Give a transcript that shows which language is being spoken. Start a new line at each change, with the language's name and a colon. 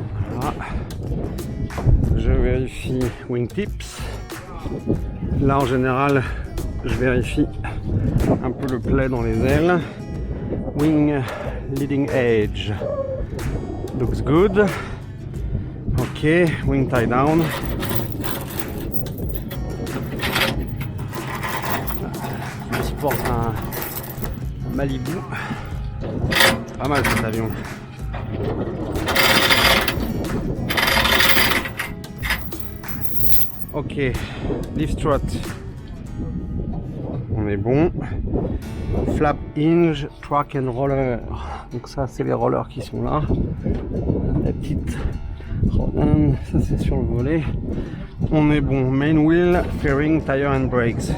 French: Voilà. Je vérifie wingtips. Là en général je vérifie un peu le plat dans les ailes.
English: Wing leading edge looks good. Ok, wing tie down.
French: Je porte un Malibu. Pas mal cet avion. Ok, lift strut, on est bon.
English: Flap hinge, track and roller.
French: Donc ça c'est les rollers qui sont là. La petite ça c'est sur le volet. On est bon.
English: Main wheel, fairing, tire and brakes.